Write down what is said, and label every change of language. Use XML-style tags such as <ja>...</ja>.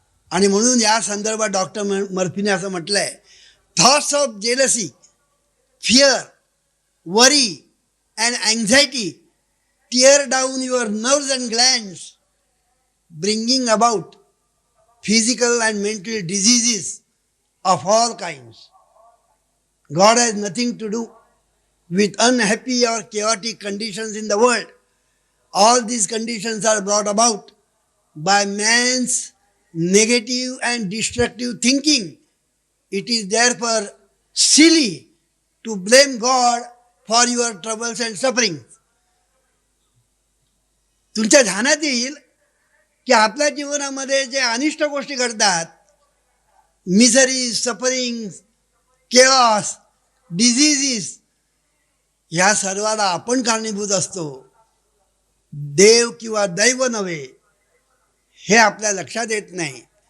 <mr>आणि म्हणून या संदर्भात डॉक्टर मर्फीने असं म्हटलं आहे,</mr> <en>Thoughts of jealousy, fear, worry and anxiety tear down your nerves and glands, bringing about physical and mental diseases of all kinds. God has nothing to do with unhappy or chaotic conditions in the world. All these conditions are brought about by man's negative and destructive thinking. It is therefore silly to blame God for your troubles and sufferings.</en> <mr>तुमच्या ध्यानात येईल की आपल्या जीवनामध्ये जे अनिष्ट गोष्टी घडतात, मिझरी, सफरिंग, केऑस, डिझिजीस, ह्या सर्वाला आपण कारणीभूत असतो, देव किंवा दैव नव्हे, हे आपल्या लक्षात येत नाही.</mr>